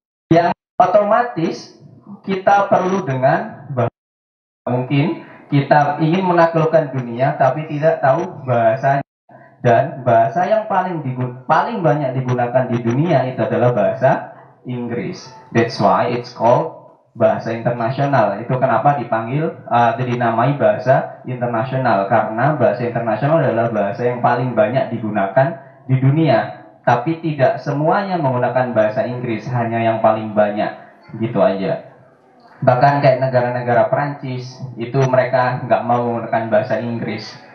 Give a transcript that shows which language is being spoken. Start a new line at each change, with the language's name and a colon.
Indonesian: yang otomatis kita perlu dengan mungkin kita ingin menaklukkan dunia tapi tidak tahu bahasanya, dan bahasa yang paling banyak digunakan di dunia itu adalah bahasa Inggris.
English: That's why it's called bahasa internasional.
Indonesian: Itu kenapa dinamai bahasa internasional, karena bahasa internasional adalah bahasa yang paling banyak digunakan di dunia. Tapi tidak semuanya menggunakan bahasa Inggris, hanya yang paling banyak, gitu aja. Bahkan kayak negara-negara Perancis itu mereka nggak mau menggunakan bahasa Inggris.